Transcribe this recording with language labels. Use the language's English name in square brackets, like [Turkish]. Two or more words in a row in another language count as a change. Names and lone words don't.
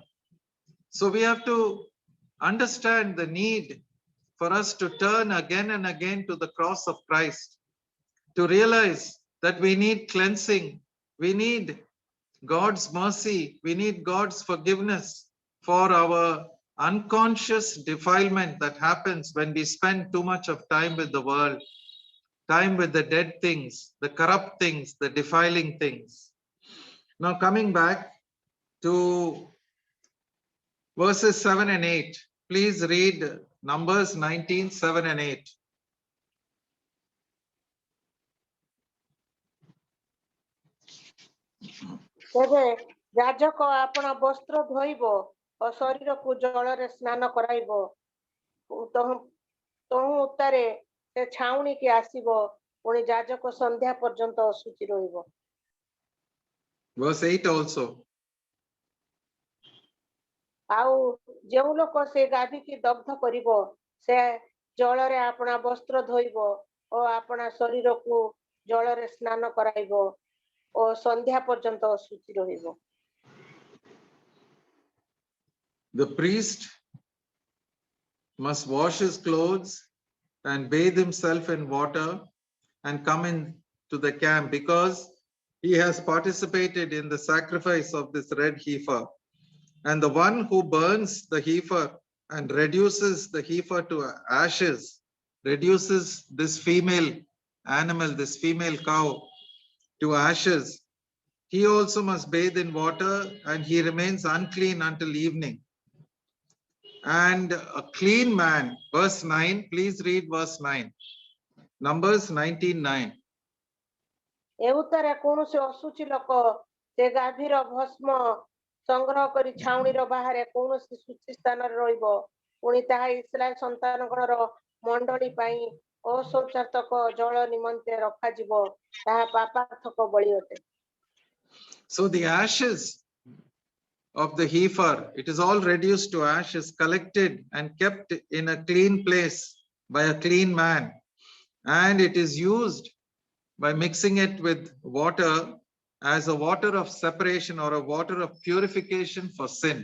[English] So we have to understand the need for us to turn again and again to the cross of Christ, to realize that we need cleansing, we need God's mercy, we need God's forgiveness for our unconscious defilement that happens when we spend too much of time with the world, time with the dead things, the corrupt things, the defiling things. Now coming back to verses 7 and 8, please read Numbers 19, 7 and 8. [Odia] ତେବେ ଯାଜକ ଆପଣା ବସ୍ତ୍ର ଧୋଇବ ଓ ଶରୀରକୁ ଜଳରେ ସ୍ନାନ କରାଇବ ତହୁଁ ଉତ୍ତାରେ ସେ ଛାଉଣିକି ଆସିବ ପୁଣି ଯାଜକ ସନ୍ଧ୍ୟା ପର୍ଯ୍ୟନ୍ତ ଅଶୁଚି ରହିବ। [English] Verse 8 also. [Odia] ଆଉ ଯେଉଁ ଲୋକ ସେ ଗାଧିକି ଦଗ୍ଧ କରିବ ସେ ଜଳରେ ଆପଣା ବସ୍ତ୍ର ଧୋଇବ ଓ ଆପଣା ଶରୀରକୁ ଜଳରେ ସ୍ନାନ କରାଇବ ଓ ସନ୍ଧ୍ୟା ପର୍ଯ୍ୟନ୍ତ ଅଶୁଚି ରହିବ। [English] The priest must wash his clothes and bathe himself in water and come into the camp because he has participated in the sacrifice of this red heifer. And the one who burns the heifer and reduces the heifer to ashes, reduces this female animal, this female cow to ashes, he also must bathe in water and he remains unclean until evening. And a clean man, verse 9, please read verse 9. Numbers 19:9. [Odia] ଏଉତରେ କୌଣସି ଅଶୁଚି ଲୋକ ସେ ଗାଭୀର ଭସ୍ମ ସଂଗ୍ରହ କରି ଛାଉଣିର ବାହାରେ କୌଣସି ସୂଚି ସ୍ଥାନରେ ରହିବ ପୁଣି ତାହା ଇସ୍ରାଏଲ ସନ୍ତାନଗଣର ମଣ୍ଡଳୀ ପାଇଁ ଅଶୌଚାତ୍ମକ ଜଳ ନିମନ୍ତେ ରଖାଯିବ ତାହା ପାପାର୍ଥକ ବଳି ଅଟେ। [English] So the ashes of the heifer, it is all reduced to ashes, collected and kept in a clean place by a clean man. And it is used by mixing it with water as a water of separation or a water of purification for sin.